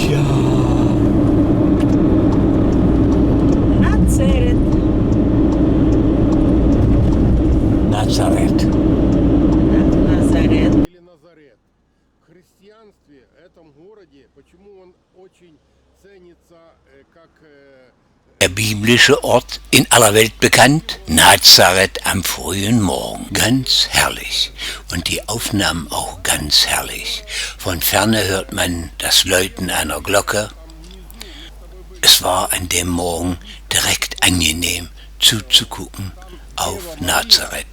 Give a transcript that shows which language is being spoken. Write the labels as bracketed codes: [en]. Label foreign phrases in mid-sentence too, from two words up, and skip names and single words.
[ru] Нацерет. Назарет. Назарет. Или Назарет. В христианстве, этом городе, почему он очень ценится как... [de] Der biblische Ort in aller Welt bekannt, Nazareth am frühen Morgen. Ganz herrlich. Und die Aufnahmen auch ganz herrlich. Von ferne hört man das Läuten einer Glocke. Es war an dem Morgen direkt angenehm zuzugucken auf Nazareth.